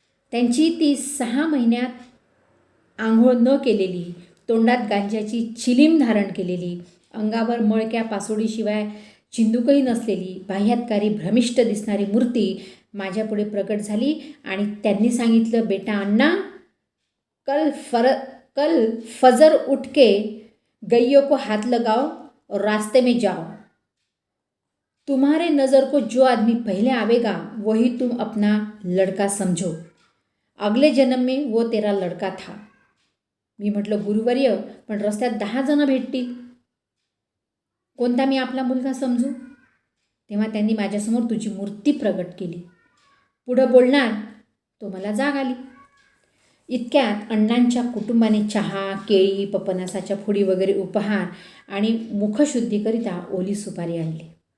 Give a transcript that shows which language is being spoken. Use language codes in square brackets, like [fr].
[mr] त्यांची ती 6 महिन्यात आंघोळ न केलेली, तोंडात गांजाची चिलीम धारण केलेली, अंगावर मळक्या पासोडीशिवाय चिंदूकही नसलेली, बाह्यातकारी भ्रमिष्ट दिसणारी मूर्ती माझ्यापुढे प्रकट झाली आणि त्यांनी सांगितलं, बेटा अण्णा, [hi] कल फजर उठ के गैयों को हाथ लगाओ और रास्ते में जाओ. तुम्हारे नज़र को जो आदमी पहले आवेगा वही तुम अपना लड़का समझो. अगले जन्म में वो तेरा लड़का था. [mr] मी म्हटलं, गुरुवर्य, पण रस्त्यात 10 जण भेटतील, कोणता मी आपला मुलगा समजू? तेव्हा त्यांनी माझ्यासमोर तुझी मूर्ती प्रगट केली. पुढं बोलणार तो मला जाग आली. इतक्यात अण्णांच्या कुटुंबाने चहा, केळी, पपनासाच्या फोडी वगैरे उपहार आणि मुखशुद्धीकरिता ओली सुपारी आणली.